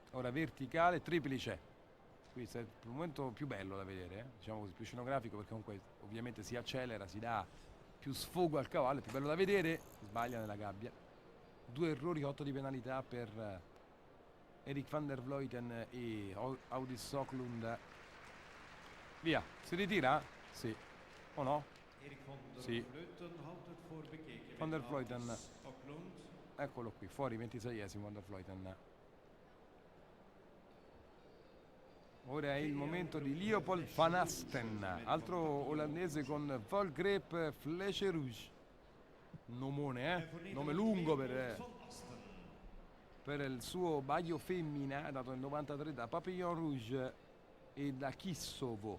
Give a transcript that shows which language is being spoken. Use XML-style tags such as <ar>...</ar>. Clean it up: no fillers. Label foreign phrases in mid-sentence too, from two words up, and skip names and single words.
<it>Ora verticale, triplice, Qui è il momento più bello da vedere, diciamo così, più scenografico, perché comunque ovviamente si accelera, si dà più sfogo al cavallo, è più bello da vedere. Sbaglia nella gabbia. 2 errori, 8 di penalità per Erik van der Vleuten e Audis Soklund. Via, si ritira? Sì. O no? Sì. Van der Vleuten, eccolo qui, fuori, 26esimo Van der Vleuten. Ora è il momento di Leopold van Asten, altro olandese con Volgrep Flèche Rouge. Nomone, nome lungo per il suo baio femmina, dato nel 93 da Papillon Rouge e da Kissovo.</it>